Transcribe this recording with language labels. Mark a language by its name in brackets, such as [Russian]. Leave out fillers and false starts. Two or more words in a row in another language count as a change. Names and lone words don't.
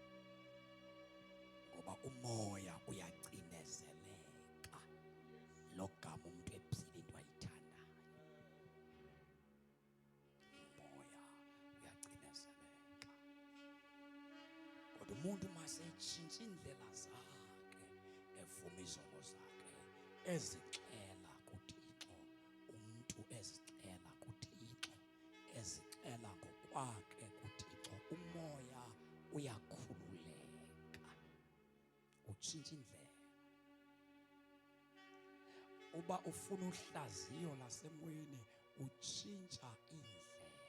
[Xhosa] ngoba umoya uyacinezeleka logama umuntu ephila into ayithandayo umoya uyacinezeleka kodwa umuntu masetshintsha indlela zakhe evuma izono zakhe ezixela kuThixo umuntu ezixela kuThixo ezixela ngokwakhe kuThixo umoya uyakhululeka utshintsha indlela uba ufuna uhlaziyo lasemoyeni utshintsha indlela